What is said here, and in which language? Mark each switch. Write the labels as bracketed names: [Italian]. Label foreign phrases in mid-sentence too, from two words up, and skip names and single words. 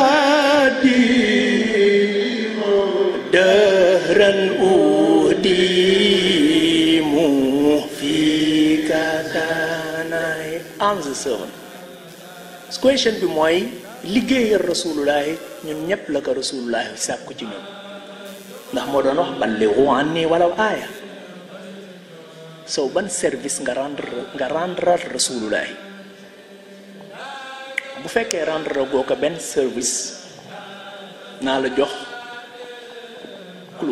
[English] khadimu dahran udimu fika kanay. I'm the servant. [Wolof] Question bi mooy liggéeyal rasulullahi ñun ñëpp la ko rasulullahi sàkku ci ñun, ndax moo doon wax [Arabic] بلغوا عني ولو آية. [Wolof] So ban service nga rendre rasulullahi. bu fekkee rendre goo ko benn service, naa la jox clou.